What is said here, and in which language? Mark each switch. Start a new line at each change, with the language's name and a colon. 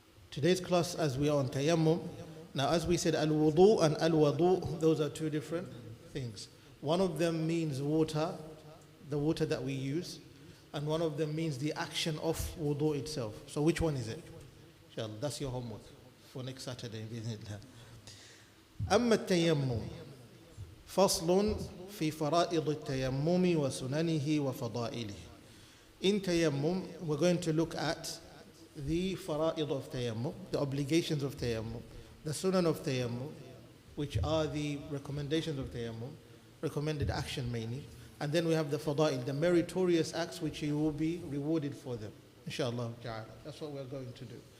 English: Today's class, as we are on tayammum, now as we said, al-wudu and al-wadu, those are two different things. One of them means water, the water that we use, and one of them means the action of wudu itself. So which one is it? Inshallah, that's your homework for next Saturday.
Arabic: أما التيمم فصل في فرائض التيمم وسننه وفضائله.
English: In tayammum, we're going to look at the fara'id of tayammum, the obligations of tayammum, the sunan of tayammum, which are the recommendations of tayammum, recommended action mainly, and then we have the fada'il, the meritorious acts which you will be rewarded for them, inshallah ta'ala. That's what we're going to do.